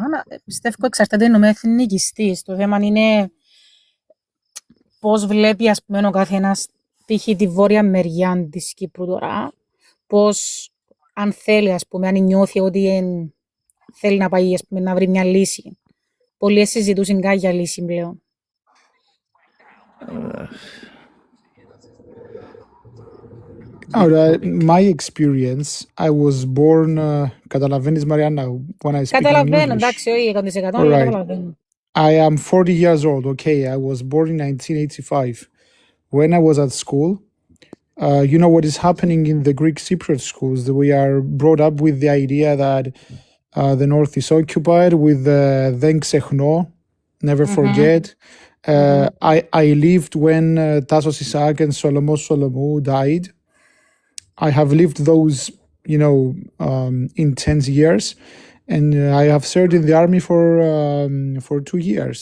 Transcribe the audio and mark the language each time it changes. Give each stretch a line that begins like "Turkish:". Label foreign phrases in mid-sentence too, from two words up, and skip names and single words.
Greek: Πιστεύω εξαρτάται με εθνικιστής. Το θέμα είναι πώς βλέπει, ας πούμε, ο καθένας τύχει τη βόρεια μεριά της Κύπρου τώρα. Πώς, αν θέλει, ας πούμε, αν νιώθει ότι θέλει να πάει, ας πούμε, να βρει μια λύση. Πολλοί συζητούσαν κάτι για λύση πλέον.
English: My experience, I was born,
Greek: καταλαβαίνεις Μαριάννα,
English: when I speak
Greek: Καταλαβαίνω, εντάξει, όχι 100%, αλλά καταλαβαίνω.
English: I am 40 years old, okay, I was born in 1985. When I was at school, you know what is happening in the Greek Cypriot schools, that we are brought up with the idea that the north is occupied with
Greek: δεν ξεχνώ,
English: never forget. I lived when Tassos Isaac and Solomos Solomou died. I have lived those, you know, intense years, and I have served in the army for 2 years.